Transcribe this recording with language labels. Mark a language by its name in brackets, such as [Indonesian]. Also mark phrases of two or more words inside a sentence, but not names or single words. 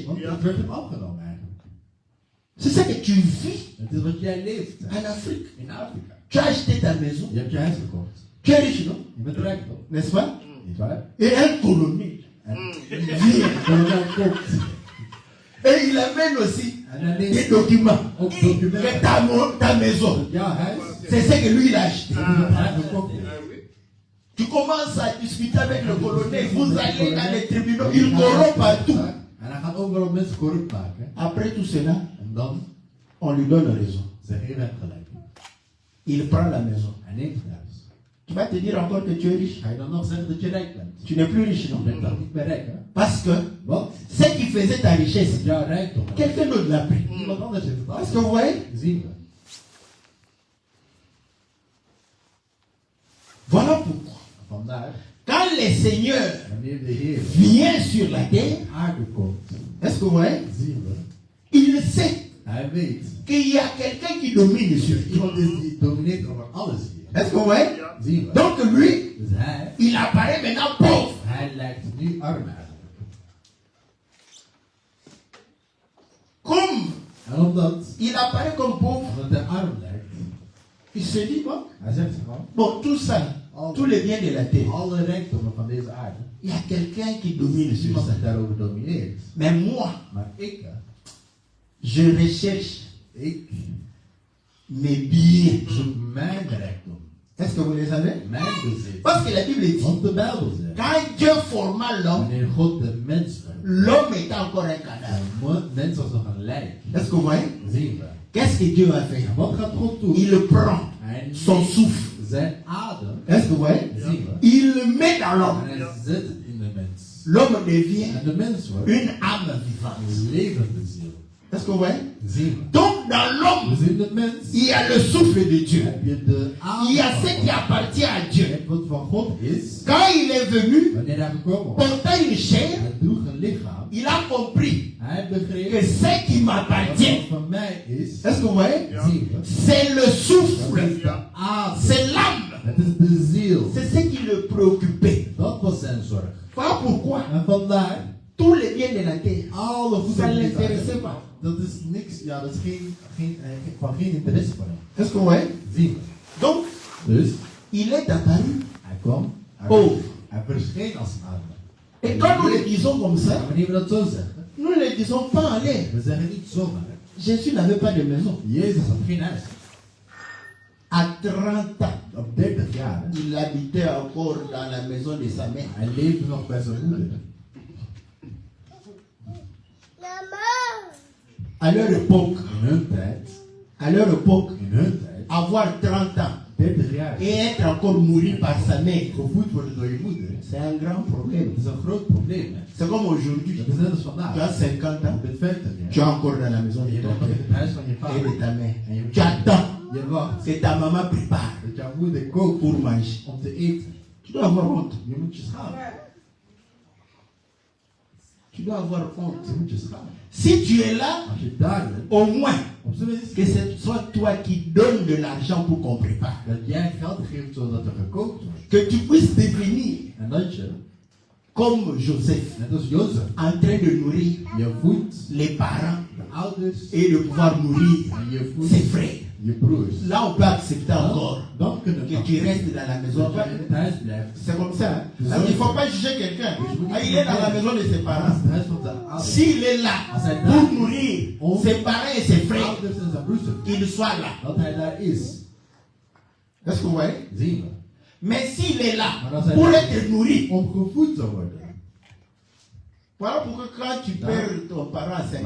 [Dutch] Want dat werd hem afgenomen eigenlijk. [French] C'est ça que tu vis [Dutch] Het is wat jij leeft [French] en Afrique. [Dutch] in Afrika. [French] Tu as acheté ta maison, [Dutch] Je hebt je huis gekocht. [French] tu es riche, non? [Dutch] Je bent rijk toch? [French] N'est-ce pas? [Dutch] Niet waar? [French] Et un colonel [Dutch] En [French] vient [Dutch] kolonel komt. [French] et il amène aussi [Dutch] En hij [French] des [Dutch] leest [French] documents. [Dutch] ook [French] Que [Dutch] documenten. [French] ta maison, [Dutch] Jouw huis. [French] c'est ce que lui il a acheté. [Dutch] Dat is wat hij gekocht heeft. [French] Tu commences à discuter avec le colonel, vous allez dans les tribunaux, il corrompt partout. [Dutch] En hij gaat overal mensen corrupt maken. [French] Après tout cela, [Dutch] En dan [French] on lui donne raison. [Dutch] zeg je hem gelijk. [French] Il prend la maison. [Dutch] Hij neemt het huis. [French] Tu vas te dire encore que tu es riche. [Dutch] Ga je dan nog zeggen dat je rijk bent? [French] Tu n'es plus riche, [Dutch] Je [French] non? [Dutch] bent toch niet meer rijk, hè? [French] Parce que [Dutch] Want [French] ce qui faisait ta richesse, [Dutch] jouw rijkdom. [French] quelqu'un d'autre l'a pris. [Dutch] Iemand anders heeft het [French] Est-ce [Dutch] af. [French] que vous voyez? [Dutch] Zien we. [French] Voilà pourquoi. [Dutch] Vandaar, [French] Quand le Seigneur [Dutch] wanneer de Heer [French] vient sur la terre, [Dutch] aarde komt, [French] est-ce que vous voyez? [Dutch] zien we, [French] Il sait [Dutch] hij weet, [French] qu'il y a quelqu'un qui domine sur tout. [Dutch] iemand is die domineert over alles hier. [French] Est-ce que vous voyez? [Dutch] Zien we. [French] Donc lui, [Dutch] Dus hij [French] il apparaît maintenant pauvre. [Dutch] lijkt nu arm eigenlijk. [French] Comme [Dutch] En omdat, [French] il apparaît comme pauvre, [Dutch] omdat hij arm lijkt, [French] il se dit, bon, [Dutch] hij zegt zich al, [French] bon, tout ça, tous les biens de la terre, [Dutch] alle rijkdommen van deze aarde, [French] il y a quelqu'un qui domine sur [Dutch] iemand [French] ça. [Dutch] die daarover domineert. [French] Mais moi, [Dutch] Maar ik, [French] je recherche [Dutch] ik [French] mes biens. [Dutch] zoek mijn rijkdom, [French] Est-ce que vous les avez? [Dutch] mijn bezit. [French] Parce que la Bible dit, [Dutch] Want de Bijbel zegt, [French] quand Dieu forma l'homme, [Dutch] wanneer God de mens vormt, [French] l'homme était encore un cadavre. [Dutch] de mens was nog een lijk. [French] Est-ce que vous voyez? [Dutch] Zien we. [French] Qu'est-ce que Dieu a fait? [Dutch] En wat gaat God doen? [French] Il prend [Dutch] Hij [French] son [Dutch] neemt [French] souffle. [Dutch] zijn adem, [French] Est-ce que vous voyez? [Dutch] zien we, [French] Il le met dans [Dutch] en [French] l'homme. [Dutch] hij zet het in de mens. [French] L'homme devient [Dutch] En de mens wordt [French] une âme vivante. [Dutch] een levende ziel. [French] Est-ce que vous voyez? [Dutch] Zien we. [French] Donc dans l'homme, [Dutch] Dus in de mens [French] il y a le souffle de Dieu. [Dutch] heb je de [French] Il y a [Dutch] adem [French] ce [Dutch] van [French] qui [Dutch] God. [French] appartient à [Dutch] Je [French] Dieu. [Dutch] hebt wat van God is. [French] Quand il est venu, [Dutch] Wanneer hij gekomen was, [French] portant une chair, [Dutch] hij droeg een lichaam. [French] il a compris [Dutch] Hij [French] que [Dutch] begreep [French] ce qui [Dutch] wat [French] m'appartient, [Dutch] van mij is. [French] est-ce que vous voyez? [Dutch] Zien we. [French] C'est le [Dutch] Dat [French] souffle, [Dutch] is de adem. [French] c'est l'âme, [Dutch] Het is de ziel. [French] c'est ce qui le préoccupait. [Dutch] Dat was zijn zorg. [French] Voilà pourquoi [Dutch] En vandaar, [French] tous les biens de la terre, [Dutch] alle [French] ça [Dutch] goederen [French] ne [Dutch] die [French] l'intéressait [Dutch] zijn. [French] pas. [Dutch] Dat is niks, ja, dat is van geen interesse voor hem. [French] Est-ce que vous voyez? [Dutch] Zien we. [French] Donc, [Dutch] Dus, [French] il est apparu. [Dutch] hij kwam. Oh. Hij verscheen als een adem. [French] Et quand nous le disons comme [Dutch] En [French] ça, [Dutch] wanneer we dat zo zeggen, [French] nous ne le disons pas en l'air. [Dutch] we zeggen niet zomaar. [French] Jésus n'avait pas de maison. [Dutch] Jezus had geen huis. [French] À 30 ans, [Dutch] Op 30 jaar. [French] il habitait encore dans la maison de sa mère. [Dutch] Hij leefde nog bij zijn moeder. [French] À leur époque, [Dutch] In hun tijd, [French] à leur époque, avoir 30 ans [Dutch] 30 jaar. [French] et être encore nourri par sa mère, [Dutch] Gevoed worden door je moeder. [French] c'est un grand problème. [Dutch] Dat is een groot probleem. Hè? [French] C'est comme aujourd'hui. [Dutch] Dat is net als [French] Tu [Dutch] vandaag. [French] as 50 ans, [Dutch] Je bent 50 [French] tu [Dutch] jaar. [French] es encore dans la maison [Dutch] En [French] de [Dutch] je [French] ton [Dutch] bent nog in [French] père [Dutch] het huis van je [French] et [Dutch] vader. [French] de ta mère. [Dutch] En je [French] Tu attends [Dutch] Je wacht [French] que ta maman prépare [Dutch] dat jouw moeder kookt [French] pour manger. [Dutch] om te eten. [French] Tu dois avoir honte. [Dutch] Je moet je schamen. [French] Tu dois avoir honte. [Dutch] Je moet je schamen. [French] Si tu es là, [Dutch] Als je daar bent, [French] au moins [Dutch] op zijn minst [French] que ce soit toi qui donnes de l'argent pour qu'on prépare. [Dutch] dat jij geld geeft zodat er gekookt wordt. [French] Que tu puisses devenir [Dutch] En dat je, [French] comme Joseph, [Dutch] net als Jozef, [French] en train de nourrir [Dutch] je voedt [French] les parents [Dutch] de ouders [French] et de pouvoir nourrir [Dutch] en je [French] ses [Dutch] voedt [French] frères. [Dutch] je broers. [French] Là, on peut accepter encore [Dutch] Dan kunnen we [French] que tu restes dans la maison. [Dutch] dat jij in het huis blijft. [French] C'est comme ça. Hein? Parce qu'il ne faut pas juger quelqu'un. Ah, il est dans la maison de ses [Dutch] Dat is [French] parents. [Dutch] het huis van zijn ouders. [French] S'il est là pour nourrir ses parents et ses frères, [Dutch] Ouders en zijn broers. [French] qu'il soit là. [Dutch] Dat hij daar is, [French] Est-ce que vous voyez? [Dutch] zien we. [French] Mais s'il est là pour être nourri, [Dutch] Om gevoed te worden. [French] voilà pourquoi quand tu perds ton parent à 50